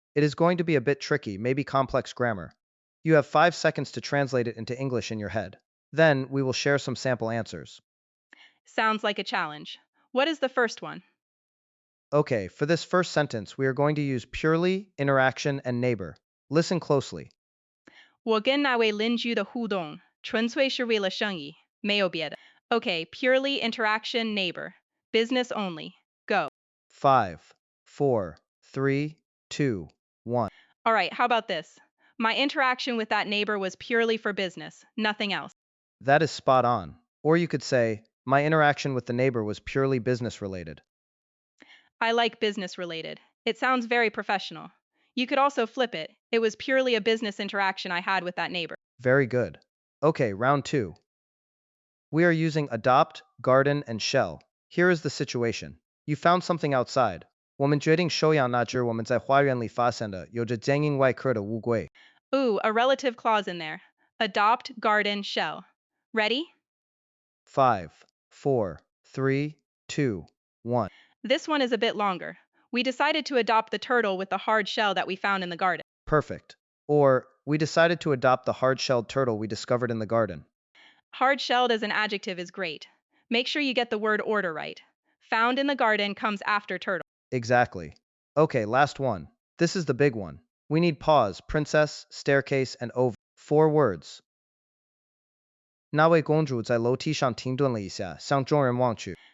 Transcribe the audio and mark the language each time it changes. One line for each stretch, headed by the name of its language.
English: It is going to be a bit tricky, maybe complex grammar. You have 5 seconds to translate it into English in your head. Then, we will share some sample answers. Sounds like a challenge. What is the first one? Okay, for this first sentence, we are going to use purely, interaction, and neighbor. Listen closely.
Chinese: 我跟那位邻居的互动纯粹是为了生意，没有别的.
English: Okay, purely interaction neighbor. Business only. Go. 5, 4, 3, 2, 1. All right, how about this? My interaction with that neighbor was purely for business, nothing else. That is spot on. Or you could say, my interaction with the neighbor was purely business related. I like business related. It sounds very professional. You could also flip it. It was purely a business interaction I had with that neighbor. Very good. Okay, round 2. We are using adopt, garden, and shell. Here is the situation. You found something outside.
Chinese: 我们决定收养那只我们在花园里发现的有着坚硬外壳的乌龟.
English: Ooh, a relative clause in there. Adopt, garden, shell. Ready? 5, 4, 3, 2, 1. This one is a bit longer. We decided to adopt the turtle with the hard shell that we found in the garden. Perfect. Or, we decided to adopt the hard-shelled turtle we discovered in the garden. Hard shelled as an adjective is great. Make sure you get the word order right. Found in the garden comes after turtle. Exactly. Okay, last one. This is the big one. We need pause, princess, staircase, and over. 4 words.
Chinese: 那位公主在楼梯上停顿了一下，向众人望去。